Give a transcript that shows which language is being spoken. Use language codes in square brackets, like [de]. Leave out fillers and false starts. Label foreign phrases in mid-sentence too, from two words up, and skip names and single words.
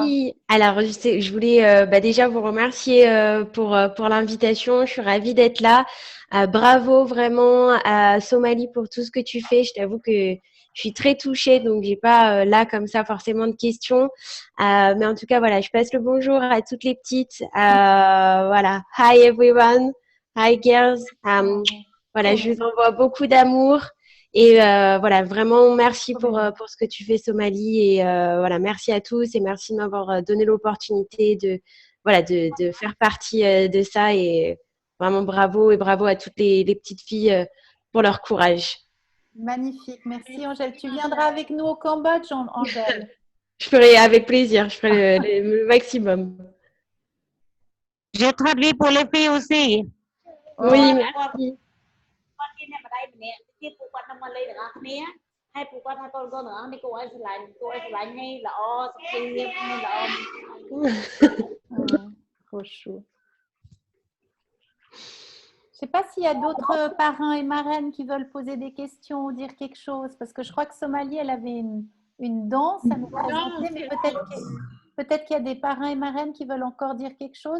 [fr] Oui, alors je voulais déjà vous remercier pour l'invitation. Je suis ravie d'être là. Bravo vraiment à Somalie pour tout ce que tu fais. Je t'avoue que je suis très touchée, donc j'ai pas là comme ça forcément de questions. Mais en tout cas, voilà, je passe le bonjour à toutes les petites. Voilà, [en] hi everyone, hi girls. [fr] Voilà, je vous envoie beaucoup d'amour. Et voilà, vraiment merci pour ce que tu fais, Somalie. Et voilà, merci à tous et merci de m'avoir donné l'opportunité de faire partie de ça. Et vraiment bravo et bravo à toutes les petites filles pour leur courage. Magnifique, merci Angèle. Tu viendras avec nous au Cambodge, Angèle? Je ferai avec plaisir, je ferai le maximum. J'ai traduit pour les filles aussi. Oui, merci. [km] ទៀតពួកគាត់នឹងមកលេងទាំងអស់គ្នាហើយពួកគាត់ថាកូនៗទាំងអស់នេះគួរឲ្យស្រឡាញ់ឲ្យល្អសុខភាពល្អ [fr] Trop chou. Je ne sais pas s'il y a d'autres parrains et marraines qui veulent poser des questions ou dire quelque chose, parce que je crois que Somalie, elle avait une danse à nous présenter, mais peut-être qu'il y a des parrains et marraines qui veulent encore dire quelque chose.